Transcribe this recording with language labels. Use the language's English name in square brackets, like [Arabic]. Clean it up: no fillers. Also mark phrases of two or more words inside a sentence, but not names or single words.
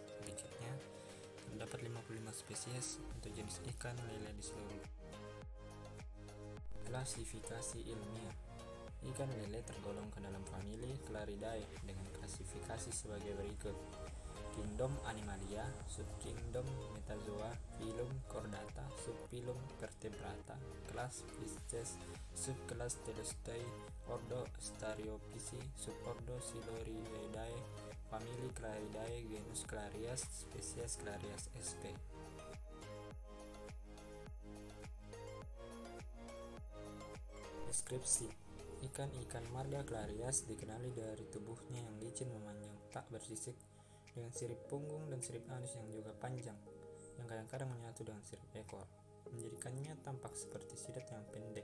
[Indonesian] Sedikitnya terdapat 55 spesies atau jenis ikan lele di seluruh. Klasifikasi ilmiah. Ikan lele tergolong ke dalam famili Claridae dengan klasifikasi sebagai berikut: Kingdom Animalia, Subkingdom Metazoa, Phylum Chordata, Subphylum Vertebrata, Kelas Pisces, Subkelas Telostei, Ordo Astariopici, Subordo Siluridae, Famili Claridae, Genus Clarias, Spesies Clarias sp. Deskripsi. Ikan-ikan marga Clarias dikenali dari tubuhnya yang licin memanjang tak bersisik, dengan sirip punggung dan sirip anus yang juga panjang, yang kadang-kadang menyatu dengan sirip ekor, menjadikannya tampak seperti sidat yang pendek.